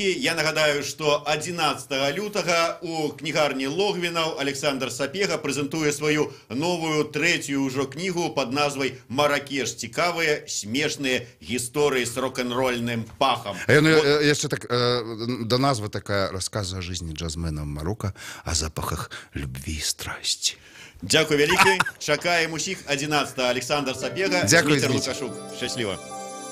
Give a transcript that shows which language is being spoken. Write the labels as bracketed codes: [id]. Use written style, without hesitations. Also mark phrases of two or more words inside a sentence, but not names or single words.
[be] Я нагадаю, што 11 лютага у кнігарні Логвінаў Александр Сапега прэзентуе сваю новую 3-ю ўжо кнігу пад назвай «Маракеш. цікавыя смешныя гісторыі з рок-н-рольным пахам. Яшчэ так да назвы такая [ru] рассказ о жизни джазмена Марокко, о запахах любви и страсти. [be] Дзякуй вялікі, чакаем усіх 11 Александр Сапега, Дзякуй, Дмітрий Зміцер. Лукашук. Шчасліва.